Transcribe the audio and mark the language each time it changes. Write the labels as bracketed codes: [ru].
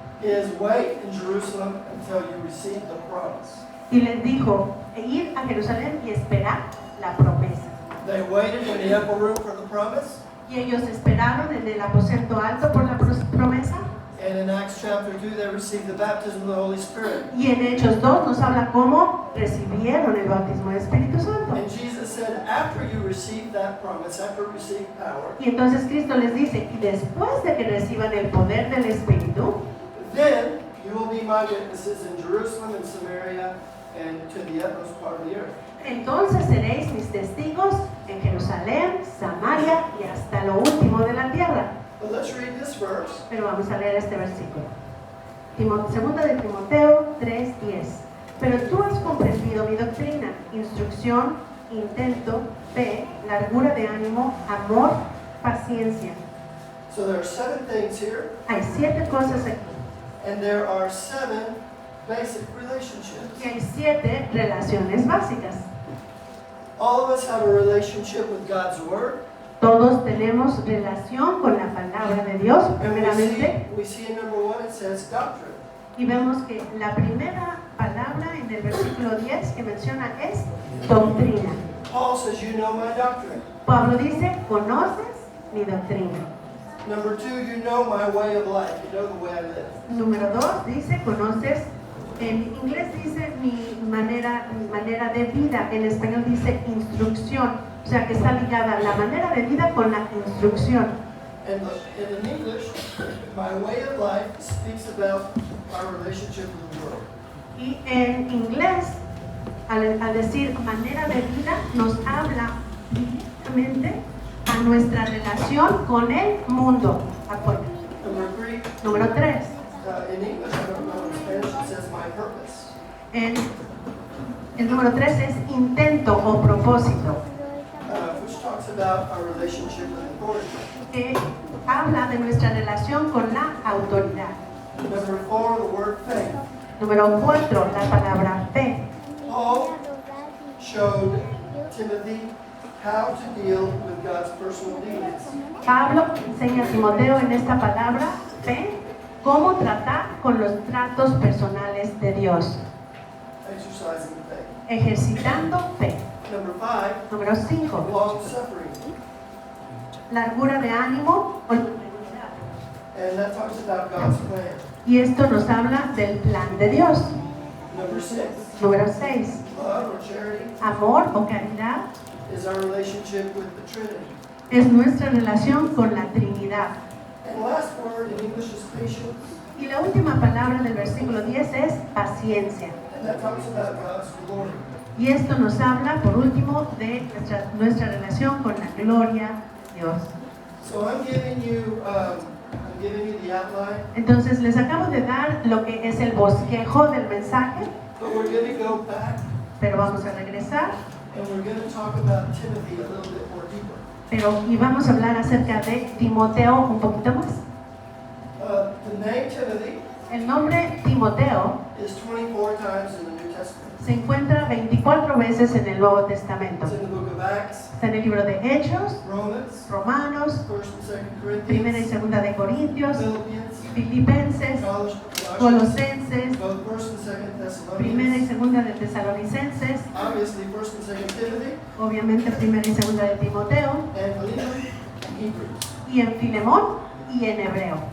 [en] is wait in Jerusalem until you receive the promise. [es] y les dijo, ir a Jerusalén y esperar la promesa. [en] They waited in the upper room for the promise. [es] Y ellos esperaron en el aposento alto por la promesa. [en] And in Acts chapter 2, they received the baptism of the Holy Spirit. [es] Y en Hechos 2 nos habla cómo recibieron el bautismo del Espíritu Santo. [en] And Jesus said, after you receive that promise, after you receive power, [es] Y entonces Cristo les dice, y después de que reciban el poder del Espíritu, [en] then you will be my witnesses in Jerusalem and Samaria and to the utmost part of the earth. [es] entonces seréis mis testigos en Jerusalén, Samaria y hasta lo último de la tierra. [en] But let's read this verse. [es] Pero vamos a leer este versículo. Segunda de Timoteo 3:10. Pero tú has comprendido mi doctrina, instrucción, intento, fe, largura de ánimo, amor, paciencia. [en] So there are 7 things here, [es] Hay 7 cosas aquí. [en] and there are 7 basic relationships. [es] Y hay 7 relaciones básicas. [en] All of us have a relationship with God's Word. [es] Todos tenemos relación con la palabra de Dios, [en] And [es] primeramente. [en] we see in number 1 it says doctrine. [es] Y vemos que la primera palabra en el versículo 10 que menciona es doctrina. [en] Paul says, you know my doctrine. [es] Pablo dice, ¿conoces mi doctrina? [en] Number 2, you know my way of life. You know the way I live. [es] Número 2 dice, ¿conoces? En inglés dice mi manera de vida. En español dice instrucción. O sea que está ligada la manera de vida con la instrucción. [en] And in English, my way of life speaks about our relationship with the world. [es] Y en inglés, al decir manera de vida, nos habla directamente a nuestra relación con el mundo afuera. [en] Number 3, [es] Número 3. [en] in English, I don't know, in Spanish it says my purpose. [es] El número 3 es intento o propósito, [en] Which talks about our relationship with authority. [es] que habla de nuestra relación con la autoridad. [en] Number 4, the word faith. [es] Número 4, la palabra fe. [en] Paul showed Timothy how to deal with God's personal needs. [es] Pablo enseña a Timoteo en esta palabra fe cómo tratar con los tratos personales de Dios, [en] Exercising faith. [es] ejercitando fe. [en] Number 5, [es] Número 5, [en] long suffering. [es] largura de ánimo o longanimidad. [en] And that talks about God's plan. [es] Y esto nos habla del plan de Dios. [en] Number 6, [es] Número 6, [en] love or charity [es] amor o caridad [en] is our relationship with the Trinity. [es] es nuestra relación con la Trinidad. [en] And the last word in English is patience. [es] Y la última palabra del versículo 10 es paciencia. [en] And that talks about God's glory. [es] Y esto nos habla, por último, de nuestra relación con la gloria de Dios. [en] So I'm giving you the outline, [es] Entonces, les acabo de dar lo que es el bosquejo del mensaje, [en] but we're going to go back [es] pero vamos a regresar. [en] and we're going to talk about Timothy a little bit more deeper. [es] Y vamos a hablar acerca de Timoteo un poquito más. [en] The name Timothy [es] El nombre Timoteo [en] is 24 times in the New Testament. [es] se encuentra 24 veces en el Nuevo Testamento. [en] It's in the book of Acts, [es] Está en el libro de Hechos, [en] Romans, [es] Romanos, [en] 1st and 2nd [es] Primera y [en] Corinthians, [es] Segunda de Corintios, [en] Philippians, [es] Filipenses, [en] Colossians, [es] Colosenses, [en] both 1st and 2nd [es] Primera y [en] Thessalonians, [es] Segunda de Tesalonicenses, [en] obviously 1st and 2nd Timothy, [es] obviamente Primera y Segunda de Timoteo, [en] and Philemon, and Hebrews. [es] y en Filemón y en Hebreos.